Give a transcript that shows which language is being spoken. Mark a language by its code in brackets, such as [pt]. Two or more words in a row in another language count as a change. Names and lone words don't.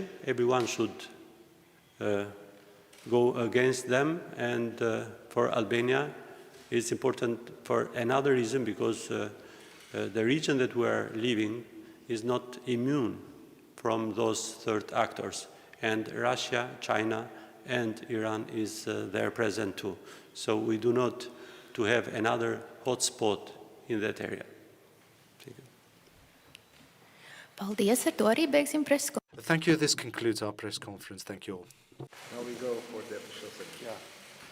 [en] Everyone should go against them, and for Albania, it's important for another reason, because the region that we are living is not immune from those third actors, and Russia, China, and Iran is there present too. So we do not to have another hotspot in that area. [lv] Paldies, ar to arī beigsim preses [en] Thank you. This concludes our press conference. Thank you all. Now we go for the official section. Yeah.